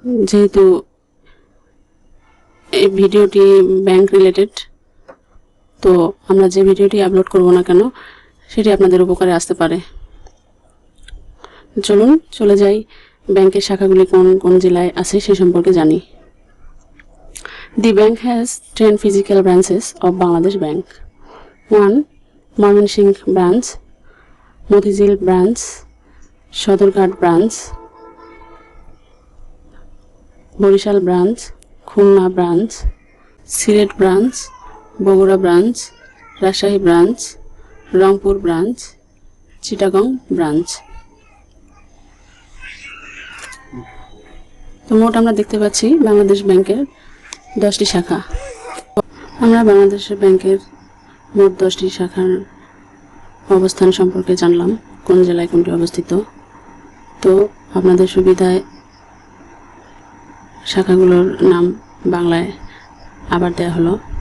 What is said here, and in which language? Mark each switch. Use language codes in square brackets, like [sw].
[bn] যেহেতু এই ভিডিওটি ব্যাংক রিলেটেড, তো আমরা যে ভিডিওটি আপলোড করব না কেন সেটি আপনাদের উপকারে আসতে পারে। চলুন চলে যাই ব্যাংকের শাখাগুলি কোন কোন জেলায় আছে সে সম্পর্কে জানি। [en] The bank has 10 physical branches of Bangladesh Bank. 1. Mymensingh branch, Motizil branch, Sodorghat branch, Borishal branch, Khulna branch, Silet branch, Bogora branch, Rajshahi branch, Rangpur branch, Chittagong branch। [bn] তো মোট আমরা দেখতে পাচ্ছি বাংলাদেশ ব্যাংকের 10টি শাখা। আমরা বাংলাদেশ ব্যাংকের মোট 10টি শাখার অবস্থান সম্পর্কে জানলাম, কোন জেলায় কোনটি অবস্থিত। তো আপনাদের সুবিধায় শাখাগুলোর নাম বাংলায় আবার দেওয়া হলো।